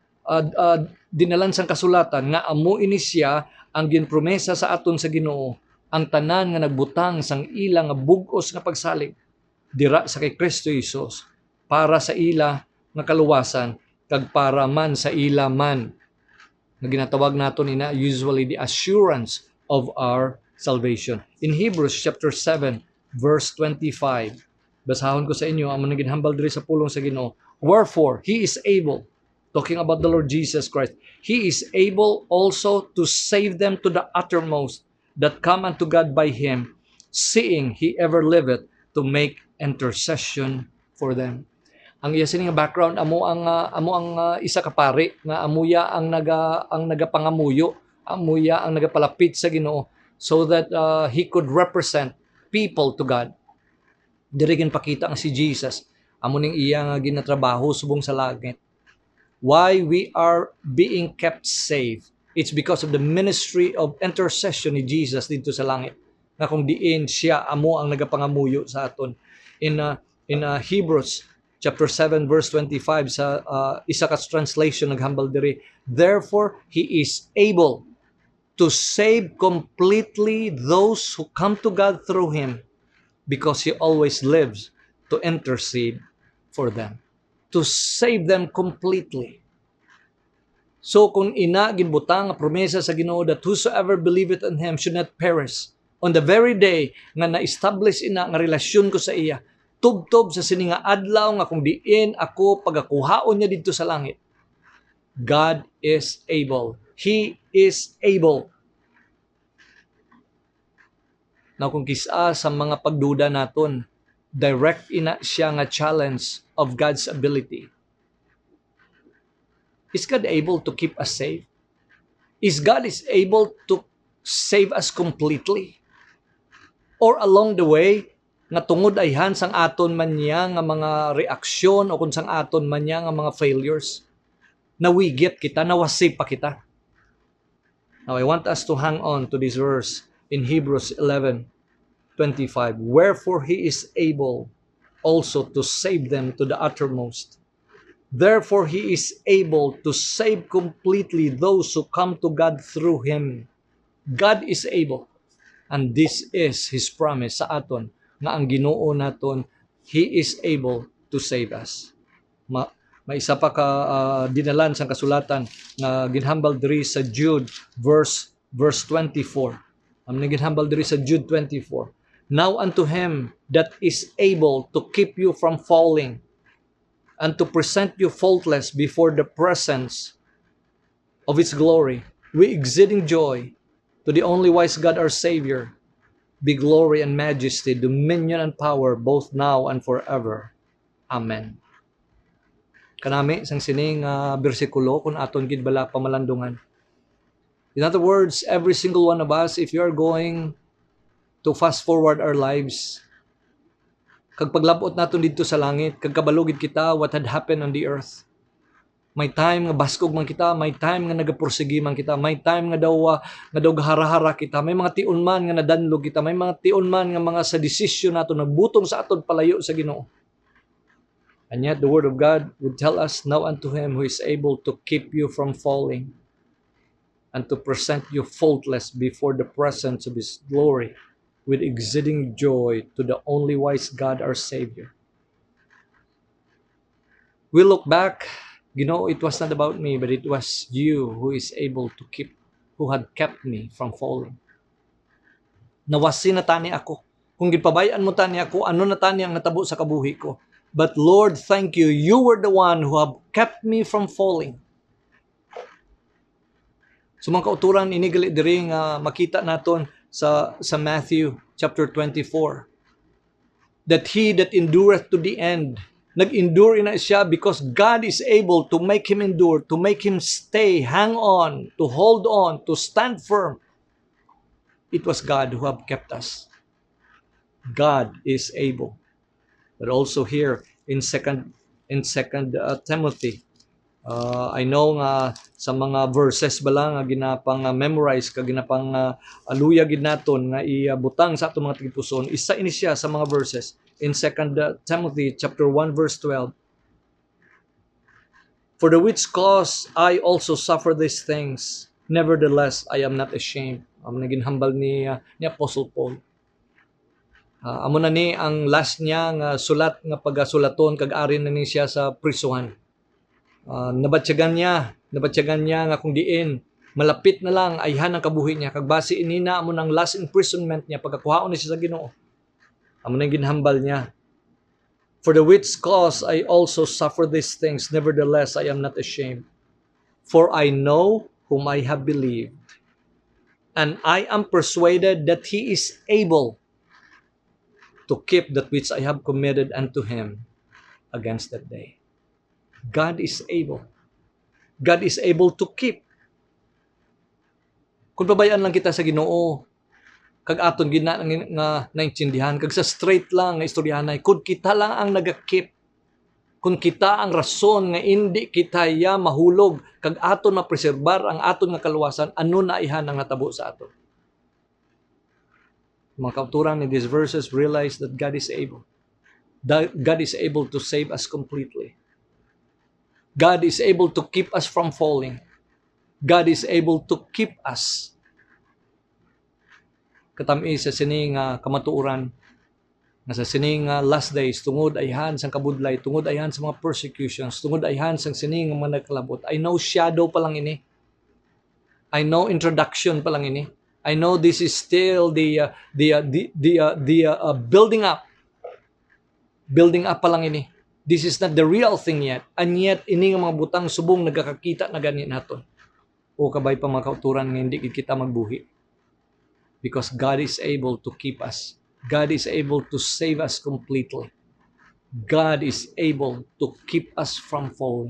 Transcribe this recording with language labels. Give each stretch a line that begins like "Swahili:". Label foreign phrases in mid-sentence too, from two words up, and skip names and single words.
Hiligaynon: dinalan sang kasulatan nga amo ini siya ang ginpromesa sa aton sa Ginoo, ang tanan nga nagbutang sang ila nga bug-os nga pagsalig dira sa kay Kristo Jesus para sa ila nga kaluwasan kag para man sa ila man nga ginatawag naton ina
English: usually the assurance of our salvation. In Hebrews chapter 7 verse 25,
Hiligaynon: basahon ko sa inyo ang mga ginhambal diri sa pulong sa Ginoo.
English: Wherefore he is able, talking about the Lord Jesus Christ, he is able also to save them to the uttermost that come unto God by him, seeing he ever liveth to make intercession for them.
Hiligaynon: Ang iya sini nga background amo ang isa ka pari nga amuya ang nagapangamuyo, amuya ang nagapalapit sa Ginoo
English: so that he could represent people to God.
Hiligaynon: Diri ginpakita ang si Jesus amo ning iya nga ginatrabaho subong sa langit.
English: Why we are being kept safe? It's because of the ministry of intercession
Hiligaynon: ni Jesus dito sa langit. Nga kung diin siya amo ang nagapangamuyo sa aton.
English: In Hebrews chapter 7 verse 25
Hiligaynon: sa isa ka translation naghambal diri,
English: therefore he is able to save completely those who come to God through him, because he always lives to intercede for them, to save them completely.
Hiligaynon: So kung ina ginbutang nga promesa sa Ginoo
English: that whosoever believeth in him should not perish, on the very day
Hiligaynon: nga na-establish ina nga relasyon ko sa iya, tubtob sa sini nga adlaw nga kung diin ako pagakuhaon niya dito sa langit,
English: God is able. He is able. Now
Hiligaynon: kung kisa sa mga pagduda naton, direct ina siya nga
English: challenge of God's ability. Is God able to keep us safe? Is God able to save us completely? Or along the way,
Hiligaynon: nga tungod ayhan sang aton man niya nga mga reaksyon o kung sang aton man niya nga mga failures, nawigit kita, nawasip pa kita.
English: Now I want us to hang on to this verse in Hebrews 11:25. Wherefore he is able also to save them to the uttermost Therefore, He is able to save completely those who come to God through Him. God is able. And this is His promise
Hiligaynon: sa aton, nga ang Ginoo naton,
English: He is able to save us.
Hiligaynon: May isa pa ka dinalan sa kasulatan nga ginhambal diri sa Jude verse 24. Ang ginhambal diri sa Jude 24.
English: Now unto Him that is able to keep you from falling and to present you faultless before the presence of His glory, with exceeding joy, to the only wise God our Savior, be glory and majesty, dominion and power, both now and forever. Amen.
Hiligaynon: Kanami sang sining bersikulo kung aton gid bala pamalandungan.
English: In other words, every single one of us, if you are going to fast forward our lives,
Hiligaynon: kag paglabot naton dito sa langit, kag kabalugid kita
English: what had happened on the earth.
Hiligaynon: May time nga baskog man kita, may time nga nagapursigi man kita, may time nga daw gahara-hara kita, may mga tion man nga nadanlog kita, may mga tion man nga mga sa desisyon nato nagbutong sa aton palayo sa Ginoo.
English: And yet the word of God would tell us, now unto Him who is able to keep you from falling and to present you faultless before the presence of His glory with exceeding joy, to the only wise God our Savior. We look back, it was not about me, but it was you who is able to who had kept me from falling.
Hiligaynon: Nawasi na tani ako. Kung gipabayaan mo tani ako, ano na tani ang natabo sa kabuhi ko.
English: But Lord, thank you. You were the one who have kept me from falling.
Hiligaynon: So mga kauturan, inigali diri nga makita naton sa Matthew chapter 24.
English: That he that endureth to the end,
Hiligaynon: nag-endure na siya
English: because God is able to make him endure, to make him stay, hang on, to hold on, to stand firm. It was God who have kept us. God is able. But also here in second Timothy, I know
Hiligaynon: nga sa mga verses bala nga ginapang memorize ka ginapang aluya gid naton nga ibutang sa atong mga tigipuson, isa ini siya sa mga verses
English: in 2 Timothy chapter 1 verse 12. For the which cause I also suffer these things, nevertheless I am not ashamed.
Hiligaynon: Ang naginhambal ni Apostle Paul. Amo na ni ang last niya nga sulat nga pagasulaton kag ari na ni siya sa prisuhan. Nabatyagan niya nga kung diin malapit na lang ayhan ang kabuhi niya kag base inina amo nang last imprisonment niya pagkakuhaon ni siya sa Ginoo. Amo na ginhambal niya.
English: For the which cause I also suffer these things, nevertheless I am not ashamed. For I know whom I have believed, and I am persuaded that He is able to keep that which I have committed unto Him against that day. God is able. God is able to keep.
Hiligaynon: Kung pabayaan lang kita sa Ginoo, kag aton gina nga naintindihan, kag sa straight lang nga istoryahanay, kung kita lang ang naga-keep, kung kita ang rason nga hindi kita mahulog, kag aton mapreserbar ang aton nga kaluwasan, ano na ihan ang natabo sa aton. Mga kauturan
English: in these verses realize that God is able. God is able to save us completely. God is able to keep us from falling. God is able to keep us.
Hiligaynon: Katami sa sining kamatuoran, nga sa sining last days, tungod ayhan sang kabudlay, tungod ayhan sa mga persecutions, tungod ayhan sang sining mga nagkalabot.
English: I know
Hiligaynon: shadow pa lang ini.
English: I know
Hiligaynon: introduction pa lang ini.
English: I know this is still the building up. Building up
Hiligaynon: pa lang ini.
English: This is not the real thing yet. And yet,
Hiligaynon: ini nga mga butang subong nagkakakita na ganit naton. O kabay pa mga kauturan nga hindi kita magbuhi.
English: Because God is able to keep us. God is able to save us completely. God is able to keep us from falling.